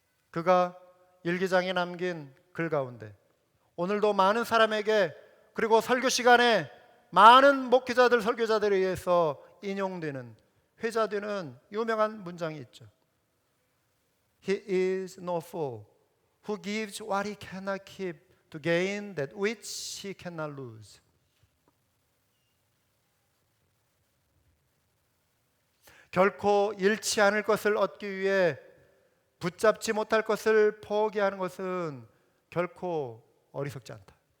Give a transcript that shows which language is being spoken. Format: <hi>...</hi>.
<ko>그가 일기장에 남긴 글 가운데 오늘도 많은 사람에게, 그리고 설교 시간에 많은 목회자들, 설교자들에 의해서 인용되는, 회자되는 유명한 문장이 있죠.</ko> <en>He is no fool who gives what he cannot keep to gain that which he cannot lose.</en> <ko>결코 잃지 않을 것을 얻기 위해 붙잡지 못할 것을 포기하는 것은 결코 어리석지 않다.</ko>